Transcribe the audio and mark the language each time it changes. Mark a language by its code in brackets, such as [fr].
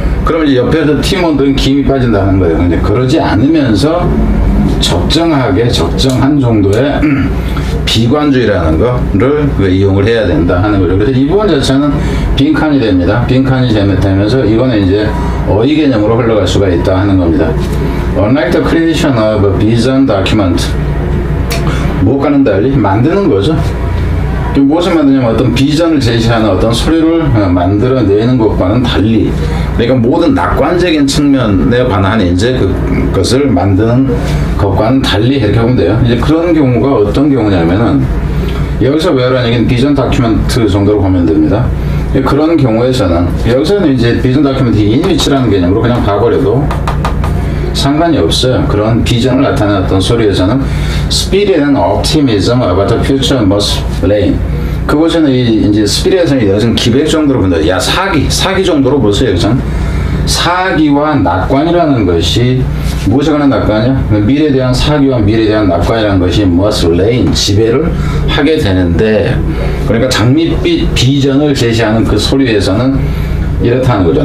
[ko] 그러면 이제 옆에서 팀원들은 김이 빠진다는 거예요. 근데 그러지 않으면서 적정한 정도의 비관주의라는 거를 이용을 해야 된다 하는 거죠. 그래서 이 부분 자체는 빈칸이 됩니다. 빈칸이 되면서 이거는 이제 어휘 개념으로 흘러갈 수가 있다 하는 겁니다. [en] Unlike the creation of a vision document, [ko] 무엇과는 달리 만드는 거죠. 무엇을 만드냐면 어떤 비전을 제시하는 어떤 소리를 만들어내는 것과는 달리, 그러니까 모든 낙관적인 측면에 관한 이제 그것을 만드는 것과는 달리 이렇게 보면 돼요. 이제 그런 경우가 어떤 경우냐면은 여기서 where라는 얘기는 비전 다큐멘트 정도로 보면 됩니다. 그런 경우에서는 여기서는 이제 비전 다큐멘트 인위치라는 개념으로 그냥 봐버려도 상관이 없어요. 그런 비전을 나타내는 어떤 소리에서는 [en] spirit and optimism about the future must reign. [ko] 그것은 이제 스피릿에서는 여기서는 기백 정도로 본다. 야 사기 정도로 보세요. 여기서는 사기와 낙관이라는 것이 무엇에 관한 낙관이야? 미래에 대한 사기와 미래에 대한 낙관이라는 것이 [en] must reign, [ko] 지배를 하게 되는데, 그러니까 장밋빛 비전을 제시하는 그 소리에서는 이렇다는 거죠.